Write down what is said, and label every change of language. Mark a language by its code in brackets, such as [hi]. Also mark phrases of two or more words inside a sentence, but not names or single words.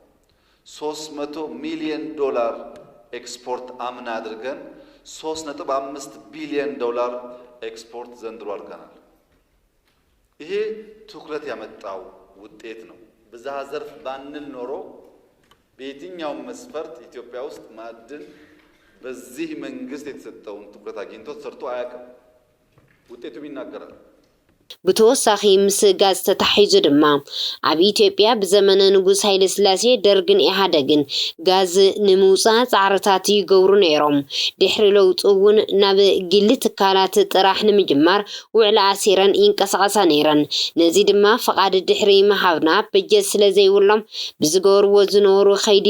[am] $300 ሚሊዮን ኤክስፖርት አምና አድርገን $3.5 ቢሊዮን ኤክስፖርት ዘንድሮ አድርገናል። ይሄ ትኩረት ያመጣው ውጤት ነው። ብዝሃ ዘርፍ ባንል ኖሮ በየትኛውም መስፈርት ኢትዮጵያ ውስጥ ማዕድን በዚህ መንግስት የተሰጠውን ትኩረት አግኝቶ ሰርቶ አያውቅም። ውጤቱም ይናገራል። [ti] ብተወሳኺ ምስ ጋዝ ተታሒዙ ድማ ኣብ ኢትዮጵያ ብዘመነ ንጉስ ሃይለ ስላሴ ደርግን ኢሃደግን ጋዝ ንምውፃእ ፃዕርታት ይገብሩ ነይሮም። ድሕሪ ለውጡ እውን ናብ ግሊ ትካላት ጥራሕ ንምጅማር ውዕሊ ኣሲረን ይንቀሳቐሳ ነይረን። ነዚ ድማ ፈቃዲ ድሕሪ ምሃብና በጀት ስለዘይብሎም ብዝገበርዎ ዝነበሩ ከይዲ